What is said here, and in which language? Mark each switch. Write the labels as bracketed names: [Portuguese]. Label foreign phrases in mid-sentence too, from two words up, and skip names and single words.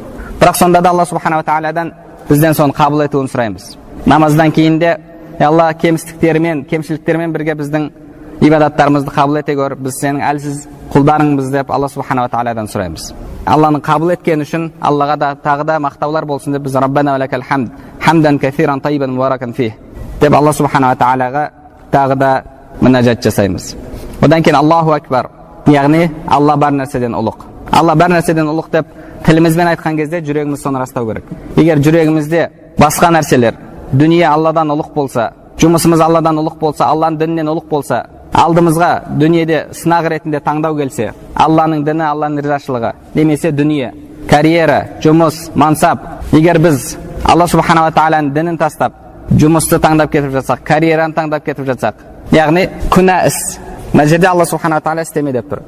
[Kazakh] Бірақ сонда да Алла субханала тағаладан бізден соны қабыл етуін сұраймыз. Намаздан кейін де Алла кемістіктермен, кемшіліктермен бірге біздің ибадаттарымызды қабыл ете көр, біз сенің әлсіз құлдарыңбыз деп Алла субханала тағаладан сұраймыз. Алланың қабыл еткен үшін Аллаға да тағы да мақтаулар болсын деп біз [Arabic] ربنا ولك الحمد حمدا كثيرا طيبا مباركا فيه [Kazakh] деп Алла субханала тағалаға тағы да мінәжат жасаймыз. Одан кейін [Arabic] الله أكبر, [Kazakh] яғни Алла бар нәрседен ұлық. Алла бар нәрседен ұлық деп тілімізбен айтқан кезде жүрегіміз соны растау керек. Егер жүрегімізде басқа нәрселер, дүние Алладан ұлық болса, жұмысымыз Алладан ұлық болса, Алланың дінінен ұлық болса, алдымызға дүниеде сынақ ретінде таңдау келсе, Алланың діні, Алланың ризашылығы, немесе дүние, карьера, жұмыс, мансап, егер біз Алла субханала тағаланың дінін тастап, жұмысты таңдап кетіп жатсақ, карьераны таңдап кетіп жатсақ, яғни күнә іс, мына жерде Алла субханала тағала істеме деп тұр.